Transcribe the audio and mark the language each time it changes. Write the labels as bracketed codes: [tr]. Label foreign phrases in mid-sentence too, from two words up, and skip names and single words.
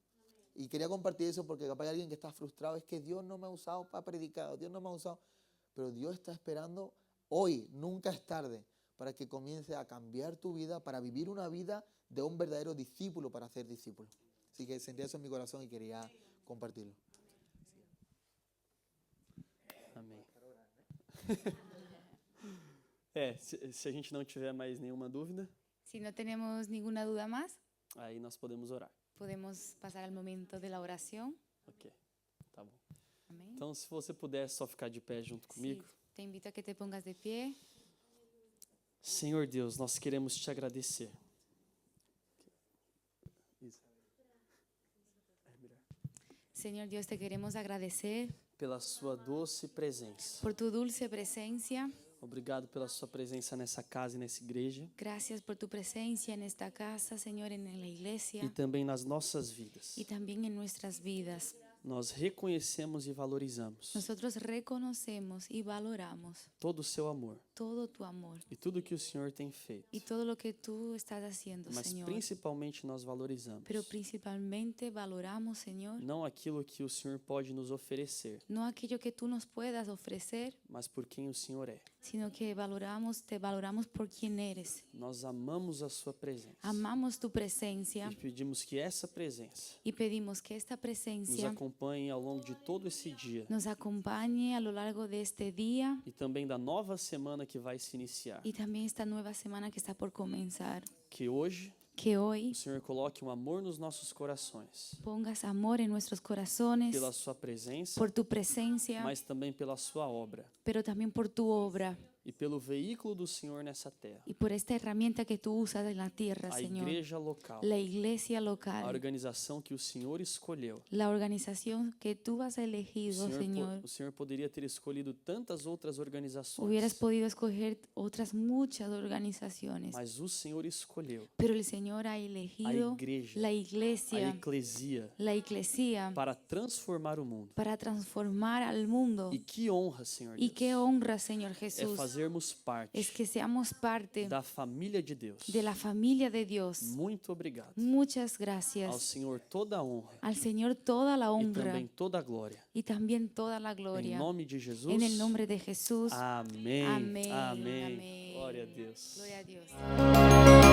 [es] Y quería compartir eso porque capaz hay alguien que está frustrado, es que Dios no me ha usado para predicar, Dios no me ha usado, pero Dios está esperando hoy, nunca es tarde, para que comience a cambiar tu vida, para vivir una vida de un verdadero discípulo, para ser discípulo. Así que sentía eso en mi corazón y quería compartirlo. [pt] Amém. Se a gente não tiver mais nenhuma dúvida, [es] Si no tenemos ninguna duda más, [pt] aí nós podemos orar. [es] podemos pasar al momento de la oración. [pt] Ok, tá bom. [es] Amén. [pt] Então, se você puder só ficar de pé junto comigo. [es] Sí, te invito a que te pongas de pie. [pt] Senhor Deus, nós queremos te agradecer. Isso. [es] Señor Dios, te queremos agradecer [pt] Pela sua doce presença. [es] por tu dulce presencia. [pt] Obrigado pela sua presença nessa casa e nessa igreja. [es] Gracias por tu presencia en esta casa, Señor, en la iglesia [pt] E também nas nossas vidas. [es] y también en nuestras vidas. [pt] Nós reconhecemos e valorizamos [es] Nosotros reconocemos y valoramos [pt] todo o seu amor [es] todo tu amor [pt] e tudo que o Senhor tem feito. [es] y todo lo que tú estás haciendo, [pt] Mas [es] Señor. [pt] principalmente nós valorizamos [es] Pero principalmente valoramos, Señor, [pt] não aquilo que o Senhor pode nos oferecer, [es] no aquello que tú nos puedas ofrecer, [pt] mas por quem o Senhor é. [es] sino que te valoramos por quien eres. [pt] Nós amamos a sua presença. [es] Amamos tu presencia [pt] E pedimos que essa presença [es] y pedimos que esta [pt] nos [es] presencia [pt] acompanhe ao longo de todo esse dia [es] nos acompañe a lo largo de este día [pt] e também da nova semana que vai se iniciar. [es] y también esta nueva semana que está por comenzar. [pt] Que hoje [es] Que hoy [pt] o Senhor coloque um amor nos nossos corações, [es] pongas amor en nuestros corazones [pt] pela sua presença, [es] por tu presencia, [pt] mas também pela sua obra [es] pero también por tu obra [pt] e pelo veículo do Senhor nessa terra, [es] y por esta herramienta que tú usas en la tierra, [pt] a [es] Señor. [pt] igreja local, [es] La iglesia [pt] a [es] local, [pt] organização que o Senhor escolheu. [es] la organización que tú has elegido, Señor. [pt] O Senhor poderia ter escolhido tantas outras organizações, [es] Hubieras podido escoger otras muchas organizaciones, [pt] mas o Senhor escolheu [es] pero el Señor ha elegido [pt] igreja, [es] la [pt] a [es] iglesia, [pt] eclesia [es] la iglesia, [pt] para transformar o mundo. [es] para transformar al mundo. [pt] E que honra, Senhor [es] Y [pt] Deus, [es] qué honra, Señor [pt] é [es] Jesús, [pt] fazermos parte [es] es que seamos parte [pt] da família de Deus. [es] de la familia de Dios. [pt] Muito obrigado. [es] Muchas [pt] Ao [es] gracias. [pt] Senhor toda a honra [es] Al Señor toda la [pt] e [es] honra [pt] também toda a glória. [es] y también toda la [pt] Em [es] gloria. [pt] nome de Jesus. [es] En el nombre de Jesús. [pt] Amém. Amém. Amém. Amém. Glória a Deus. [es] Gloria a Dios.